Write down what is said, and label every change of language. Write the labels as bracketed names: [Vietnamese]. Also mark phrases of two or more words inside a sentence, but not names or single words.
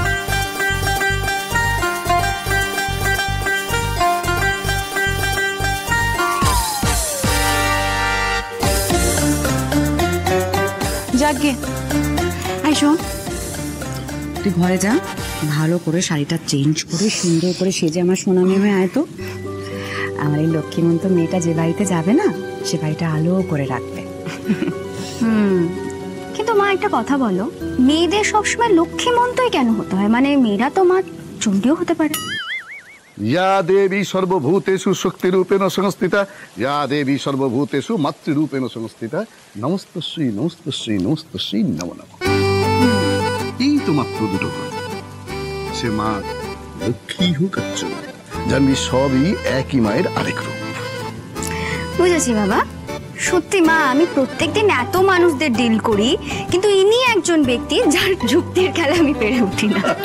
[Bangla] যাকে আই শোন, তুই ঘরে যা, ভালো করে শাড়িটা চেঞ্জ করে সুন্দর করে সেজে আমার সোনা মেয়ে হয়ে আয় তো। আমার এই লক্ষ্মীমন্ত মেয়েটা যে বাড়িতে যাবে না, সে বাড়িটা আলো করে রাখবে। কিন্তু মা একটা কথা বলো, মেয়েদের সবসময় লক্ষ্মীমন্তই কেন হতে হয়? মানে মেয়েরা তো মা চণ্ডীও হতে পারে। [Sanskrit] या देवी सर्वभूतेषु शक्तिरूपेण संस्थिता या देवी सर्वभूतेषु मातृरूपेण संस्थिता नमस्तश्री नमस्तश्री नमस्तश्री नमो नमः। [Bangla] এই তো মাত্র দুটো কথা, সে মা লক্ষ্মী হোক আর চণ্ডী, জানবি সবই একই মায়ের আরেক রূপ। বুঝেছি বাবা। সত্যি মা, আমি প্রত্যেকদিন এত মানুষদের ডিল করি, কিন্তু ইনি একজন ব্যক্তি যার যুক্তির খেলা আমি পেরে উঠি না।